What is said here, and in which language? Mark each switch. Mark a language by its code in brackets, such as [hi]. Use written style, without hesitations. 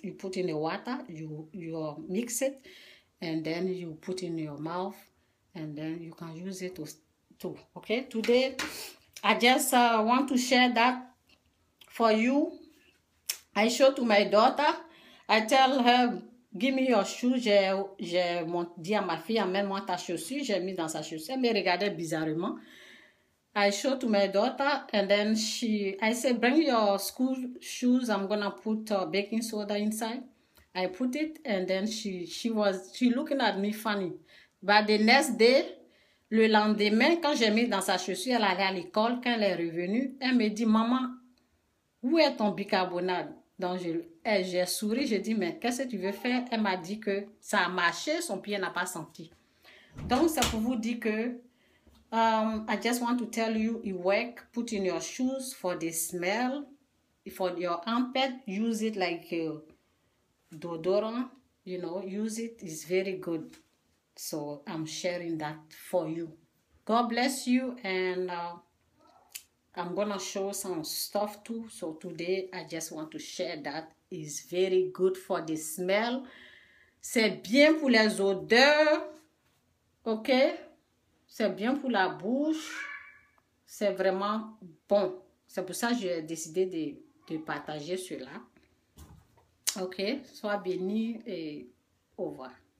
[en] You put in the water, you mix it, and then you put in your mouth, and then you can use it too. Okay, today I just want to share that for you. I show to my daughter. I tell her, give me your shoe. [fr] J'ai dit à ma fille, amène-moi ta chaussure. J'ai mis dans sa chaussure. Elle me regardait bizarrement. [en] I show to my daughter, and then I said, bring your school shoes. I'm gonna put baking soda inside. I put it, and then she looking at me funny. But the next day, [fr] le lendemain, quand j'ai mis dans sa chaussure, elle allait à l'école. Quand elle est revenue, elle me dit, maman, où est ton bicarbonate? Donc, j'ai souri, j'ai dit, mais qu'est-ce que tu veux faire? Elle m'a dit que ça a marché, son pied n'a pas senti. Donc, c'est pour vous dire que [en] I just want to tell you, it work. Put in your shoes for the smell. For your armpit, use it like deodorant. You know, use it. It's very good. So I'm sharing that for you. God bless you, and I'm gonna show some stuff too. So today I just want to share that. It's very good for the smell. [fr] C'est bien pour les odeurs. Ok? C'est bien pour la bouche. C'est vraiment bon. C'est pour ça que j'ai décidé de partager cela. Ok? Sois béni et au revoir.